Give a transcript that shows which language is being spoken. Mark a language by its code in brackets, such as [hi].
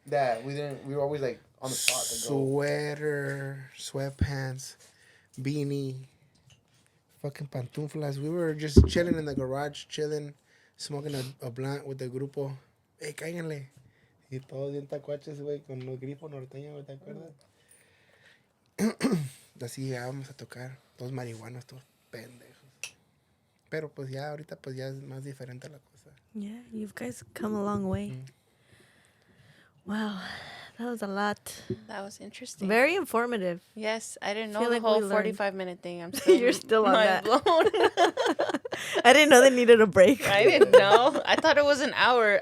[en] That we were always like on the spot to go. Sweater, sweatpants, beanie, fucking pantuflas. We were just chilling in the garage, smoking a blunt with the grupo. [es] Hey, cáiganle. Y todos bien tacuaches, güey, con los grifos norteños, güey, ¿te acuerdas? Así llegábamos a tocar, todos marihuanos, todos pendejos. Pero pues ya, ahorita pues ya es más diferente la cosa. [en] Yeah, you guys come a long way. Wow, that was a lot. That was interesting. Very informative. Yes, I didn't know Feel the like whole we learned. 45-minute thing. I'm still You're still on that. blown. I didn't know they needed a break. I didn't know. I thought it was an hour.